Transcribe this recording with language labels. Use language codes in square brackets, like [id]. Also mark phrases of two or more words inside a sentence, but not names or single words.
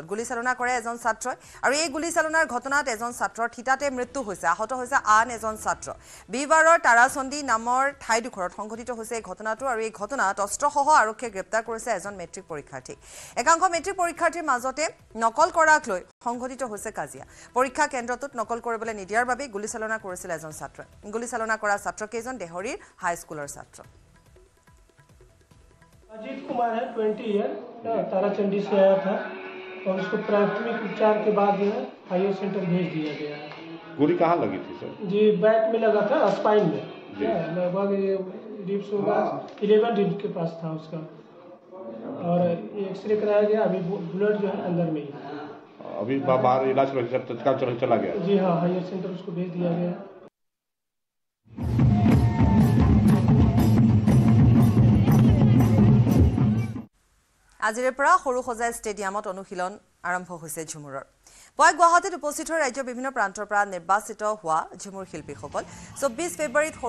[as] গুলীচালনা কৰে এজন ছাত্ৰই আৰু এই গুলীচালনাৰ ঘটনাত এজন ছাত্ৰৰ থিতাতে মৃত্যু হৈছে আহত হৈছে আন এজন ছাত্ৰ বিবাৰৰ তাৰাচণ্ডী নামৰ ঠাইডোখৰত সংঘটিত হৈছে এই ঘটনাটো আৰু এই ঘটনাত অস্ত্ৰসহ আৰক্ষীয়ে গ্ৰেপ্তাৰ কৰিছে এজন মেট্ৰিক পৰীক্ষাৰ্থী একাংশ মেট্ৰিক পৰীক্ষাৰ্থীৰ মাজতে নকল কৰাক লৈ সংঘটিত হৈছে কাজিয়া পৰীক্ষা কেন্দ্ৰটোত নকল কৰিবলৈ নিদিয়াৰ বাবে গুলীচালনা কৰিছিল এজন ছাত্ৰই গুলীচালনা কৰা ছাত্ৰকেইজন দেহৰীৰ হাই স্কুলৰ ছাত্ৰ [hi] अजीत कुमार है 20 ईयर ताराचंडी से आया था और उसको प्राथमिक उपचार के बाद जो है [en] higher centre [hi] भेज दिया गया है गोली कहाँ लगी थी सर जी बैक में लगा था स्पाइन में लगभग रिब्स होगा 11 रिब के पास था उसका और एक्सरे कराया गया अभी ब्लड जो है अंदर में ही अभी बाहर इलाज चला गया जी हाँ [en] higher centre [hi] उसको भेज दिया गया [as] আজিৰে পৰা সৰু সজাই ষ্টেডিয়ামত অনুশীলন আৰম্ভ হৈছে ঝুমুৰৰ পুৱাই গুৱাহাটীত উপস্থিত হৈ ৰাজ্যৰ বিভিন্ন প্ৰান্তৰ পৰা নিৰ্বাচিত হোৱা ঝুমুৰ শিল্পীসকল 24 ফেব্ৰুৱাৰীত সৰু